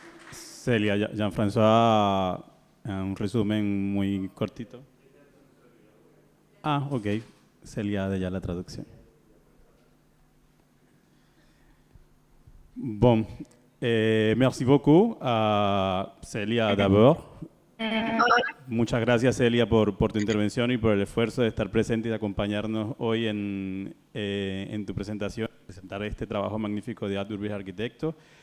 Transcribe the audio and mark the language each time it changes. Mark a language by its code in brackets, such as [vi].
[es] Celia, Jean-François, un resumen muy cortito. Ah, ok. Celia de ya la traducción. [fr] Bon, merci beaucoup a Celia d'abord. [es] Muchas gracias, Celia, por tu intervención y por el esfuerzo de estar presente y de acompañarnos hoy en tu presentación, presentar este trabajo magnífico de Ad Urbis Arquitecto.